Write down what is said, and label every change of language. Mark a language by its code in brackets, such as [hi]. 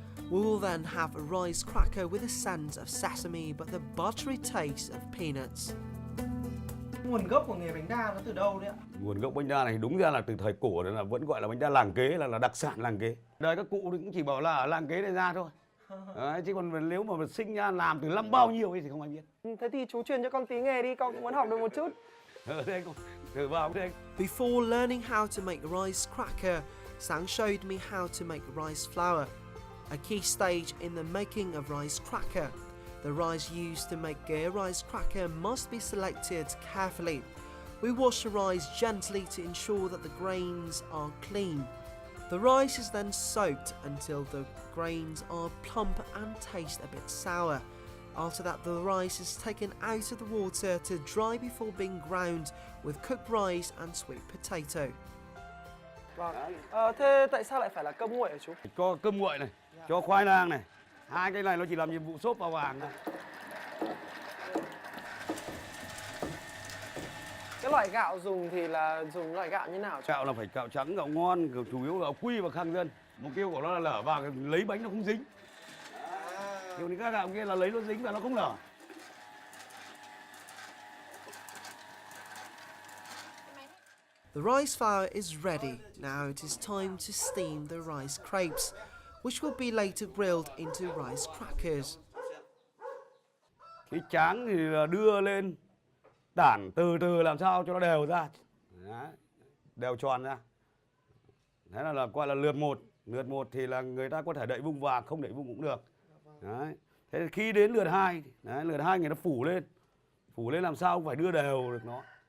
[en] We will then have a rice cracker with a scent of sesame but the buttery taste of peanuts. [vi] Nguồn gốc của nghề bánh đa nó từ đâu đấy ạ? Nguồn gốc bánh đa này đúng ra là từ thời cổ là vẫn gọi là bánh đa làng kế, là đặc sản làng kế. Đời các cụ thì cũng chỉ bảo là ở làng kế này ra thôi. Đấy, chứ còn nếu mà sinh ra làm từ năm bao nhiêu ấy thì không ai biết. Thế thì chú truyền cho con tí nghề đi, con cũng muốn học được một chút. Đây, thử vào đây. [en] Before learning how to make rice cracker, Sang showed me how to make rice flour, a key stage in the making of rice cracker. The rice used to make a rice cracker must be selected carefully. We wash the rice gently to ensure that the grains are clean. The rice is then soaked until the grains are plump and taste a bit sour. After that, the rice is taken out of the water to dry before being ground with cooked rice and sweet potato. [vi] Vâng. Thế tại sao lại phải là cơm nguội hả chú? Cho cơm nguội này, cho khoai lang này. Hai cái này nó chỉ làm nhiệm vụ xốp vào vàng thôi. Cái loại gạo dùng thì là dùng loại gạo như nào chú? Gạo là phải gạo trắng, gạo ngon, chủ yếu gạo quy và khang dân. Mục tiêu của nó là lở vào lấy bánh nó không dính. Kiểu như các gạo kia là lấy nó dính và nó không lở. [en] The rice flour is ready. Now it is time to steam the rice crepes, which will be later grilled into rice crackers. [vi] Cái tráng thì đưa lên tản từ từ làm sao cho nó đều ra. Đấy, đều tròn ra. Thế là gọi là lượt một. Lượt một thì là người ta có thể đậy vung vàng, không đậy vung cũng được. Đấy. Thế khi đến lượt 2, lượt 2 người ta phủ lên. Phủ lên làm sao cũng phải đưa đều được nó.